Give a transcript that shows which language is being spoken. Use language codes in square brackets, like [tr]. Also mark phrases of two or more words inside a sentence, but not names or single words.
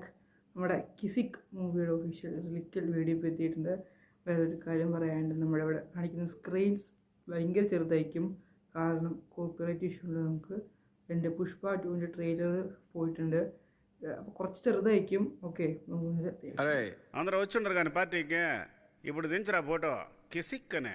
[ml] നമ്മുടെ കിസിക് മൂവിയുടെ [en] official lyrical video [ml] ഇപ്പോൾ എത്തിയിട്ടുണ്ട്. വേറൊരു കാര്യം പറയാനുണ്ട്, നമ്മുടെ ഇവിടെ കാണിക്കുന്ന സ്ക്രീൻസ് ഭയങ്കര ചെറുതായിരിക്കും, കാരണം [en] copyright issue [ml] ഉണ്ട്. നമുക്ക് എൻ്റെ പുഷ്പ 2 ട്രെയിലർ പോയിട്ടുണ്ട്, അപ്പോൾ കുറച്ച് ചെറുതായിരിക്കും. [te] ఓకే అరే అందరూ వచ్చుండ్రు కానీ పార్టీకి ఇప్పుడు దించరా ఫోటో కిసిక్ అనే